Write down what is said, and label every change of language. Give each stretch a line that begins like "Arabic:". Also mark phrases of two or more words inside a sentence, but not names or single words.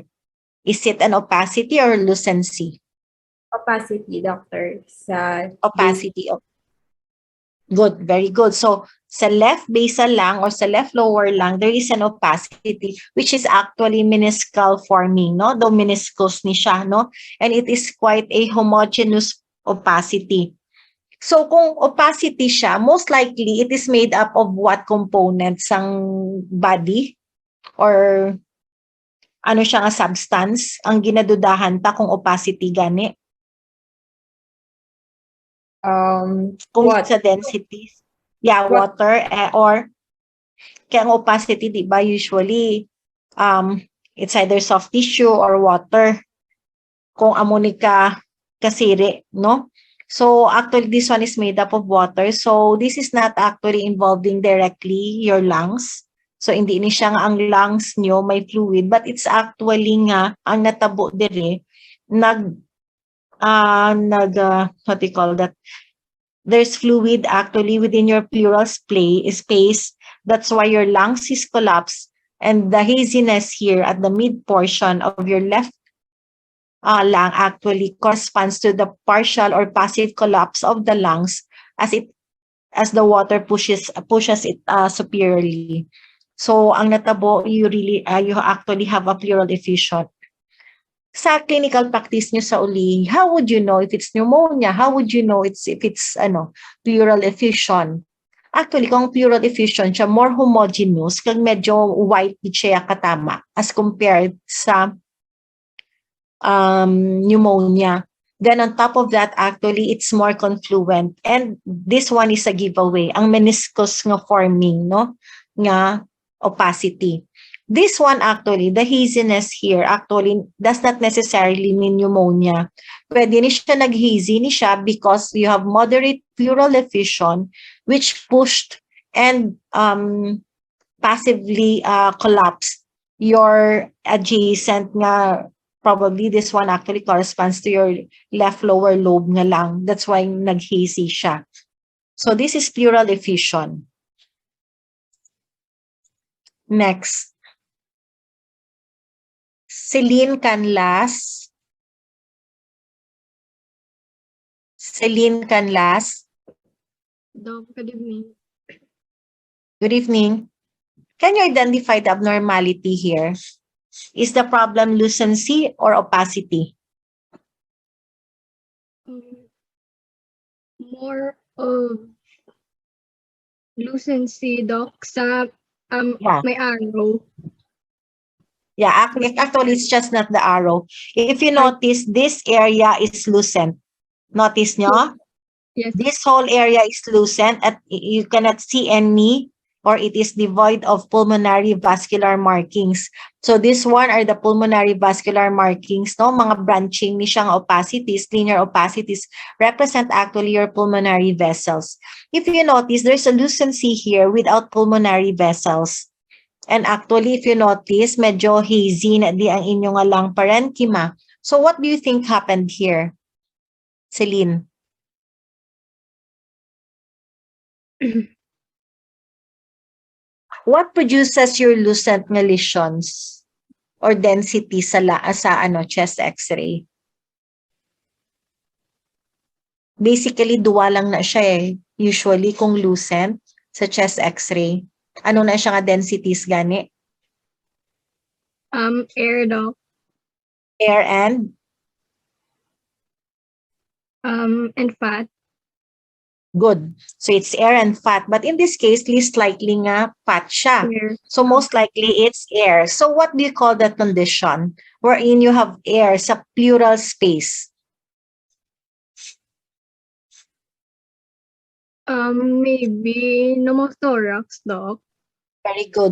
English: Is it an opacity or lucency? Opacity, doctor. Opacity. Good, very good. So sa left basal lung or sa left lower lung, there is an opacity which is actually meniscal forming, no?
Hiligaynon: Though meniscus ni siya, no?
English: And it is quite a homogeneous opacity.
Hiligaynon: So kung opacity siya,
English: most likely it is made up of what components
Hiligaynon: ng body or ano siya nga substance ang ginadudahan ta kung opacity gani? Kung
English: What?
Hiligaynon: sa densities. Yeah,
English: What?
Hiligaynon: water or kaya ang opacity, di ba,
English: usually it's either soft tissue or water.
Hiligaynon: Kung amonika kasiri, no?
English: So actually this one is made up of water. So this is not actually involving directly your lungs.
Hiligaynon: So hindi ni siya nga ang lungs nyo may fluid,
English: but it's actually
Hiligaynon: nga ang natabo dire
English: what do you call that? There's fluid actually within your pleural space. That's why your lungs is collapsed, and the haziness here at the mid portion of your left lung actually corresponds to the partial or passive collapse of the lungs as it as the water pushes it superiorly.
Hiligaynon: So ang natabo,
English: you actually have a pleural effusion.
Hiligaynon: Sa clinical practice nyo sa uli,
English: how would you know if it's pneumonia? How would you know if it's pleural effusion? Actually,
Hiligaynon: kung pleural effusion siya,
English: more homogeneous,
Hiligaynon: kag medyo white siya katama
English: as compared
Hiligaynon: sa pneumonia.
English: Then on top of that, actually, it's more confluent. And this one is a giveaway.
Hiligaynon: Ang meniscus nga forming, no? Nga opacity.
English: This one actually, the haziness here actually does not necessarily mean pneumonia.
Hiligaynon: Pwede ni siya nag-hazy ni siya
English: because you have moderate pleural effusion which pushed and passively collapsed your adjacent nga, probably this one actually corresponds to your left lower lobe nga lang.
Hiligaynon: That's why nag-hazy siya.
English: So this is pleural effusion. Next. Celine Canlas. Celine Canlas. Doc, good evening. Good evening. Can you identify the abnormality here? Is the problem lucency or opacity? More of lucency, Doc, sa Yeah.
Hiligaynon: may arrow.
English: Yeah, actually, it's just not the arrow. If you notice, this area is lucent.
Hiligaynon: Notice nyo?
English: Yes. This whole area is lucent at you cannot see any, or it is devoid of pulmonary vascular markings. So this one are the pulmonary vascular markings, no?
Hiligaynon: Mga branching ni siyang opacities,
English: linear opacities, represent actually your pulmonary vessels. If you notice, there's a lucency here without pulmonary vessels. And actually, if you notice,
Hiligaynon: medyo hazy na di ang inyong alang parenchyma.
English: So what do you think happened here, Celine? What produces your lucent nga lesions or density sa chest x-ray? Basically,
Hiligaynon: duwa lang na siya eh. Usually, kung lucent sa chest x-ray. Ano na siya nga densities gani?
English: Air, Doc. Air and fat. good. So it's air and fat. But in this case, least likely nga fat siya. Air. So most likely it's air. So what do you call that condition wherein you have air sa pleural space? Maybe pneumothorax, Doc. Very good.